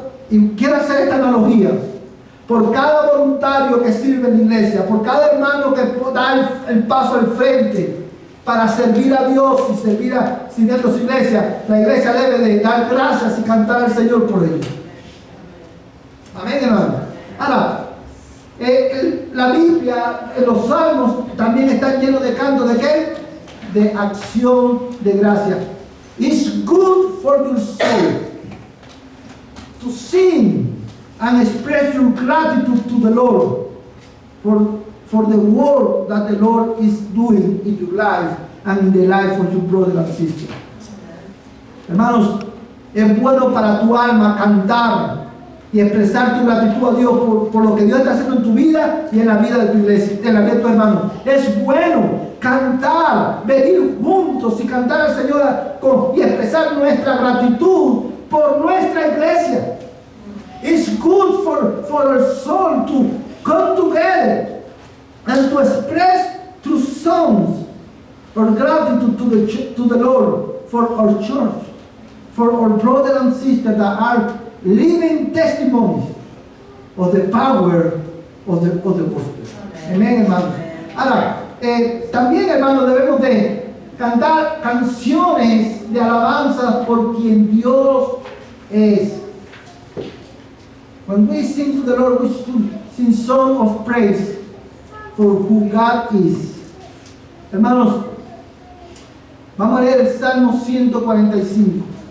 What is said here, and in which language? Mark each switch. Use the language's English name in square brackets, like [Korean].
[Spanish] Y quiero hacer esta analogía, por cada voluntario que sirve en la iglesia, por cada hermano que da el paso al frente para servir a Dios y servir a su iglesia, la iglesia debe de dar gracias y cantar al Señor por ello. Amén, hermano. Ahora, la Biblia, los salmos también están llenos de cantos de ¿qué? De acción de gracia. [English] It's good for your soul to sing and express your gratitude to the Lord for the work that the Lord is doing in your life and in the life of your brother and sister. [Spanish] Hermanos, es bueno para tu alma cantar y expresar tu gratitud a Dios por lo que Dios está haciendo en tu vida y en la vida de tu iglesia, en la vida de tu hermano. Es bueno cantar, venir juntos y cantar al Señor y expresar nuestra gratitud por nuestra iglesia. [English] It's good for our soul to come together and to express through songs our gratitude to the Lord for our church, for our brothers and sisters that are living testimonies of the power of the gospel. [Spanish] Amén, hermanos. Ahora, también, hermanos, debemos de cantar canciones de alabanza por quien Dios es. [English] When we sing to the Lord, we sing song of praise for who God is. [Spanish] Hermanos, vamos a leer el Salmo 145.